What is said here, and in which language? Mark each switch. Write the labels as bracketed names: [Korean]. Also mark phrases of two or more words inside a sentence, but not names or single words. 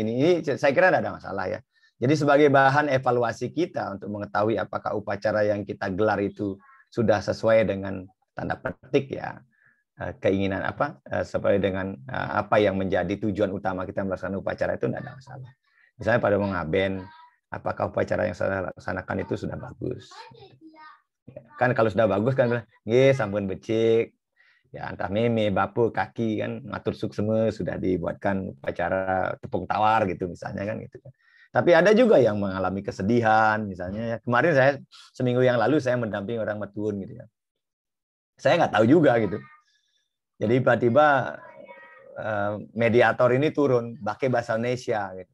[Indonesian] Ini saya kira tidak ada masalah ya. Jadi sebagai bahan evaluasi kita untuk mengetahui apakah upacara yang kita gelar itu sudah sesuai dengan tanda petik ya keinginan apa sesuai dengan apa yang menjadi tujuan utama kita melaksanakan upacara itu tidak ada masalah. Misalnya pada mengaben, apakah upacara yang saya laksanakan itu sudah bagus? Kan kalau sudah bagus kan bilang, [Balinese] "Nggih, sampun becik." [Indonesian] Ya entah meme, bapu, kaki kan [Balinese] ngatur suksema [Indonesian] sudah dibuatkan upacara tepung tawar gitu misalnya kan gitu kan. Tapi ada juga yang mengalami kesedihan misalnya ya. Kemarin saya seminggu yang lalu saya mendampingi orang metuun gitu ya. Saya nggak tahu juga gitu. Jadi tiba-tiba mediator ini turun pakai bahasa Indonesia gitu.